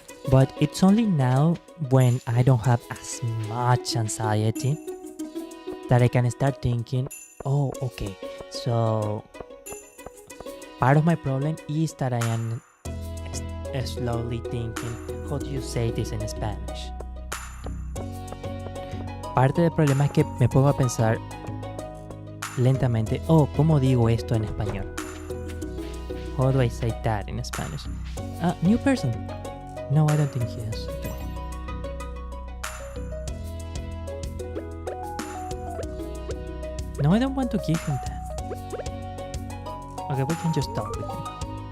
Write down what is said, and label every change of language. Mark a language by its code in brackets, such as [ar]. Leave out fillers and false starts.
[en] But it's only now when I don't have as much anxiety that I can start thinking, oh, okay, so part of my problem is that I am slowly thinking, how do you say this in Spanish? [es] Parte del problema es que me pongo a pensar lentamente, oh, ¿cómo digo esto en español? [en] How do I say that in Spanish? New person. No, I don't think he is. Okay. No, I don't want to give him that. Okay, we can just talk with him.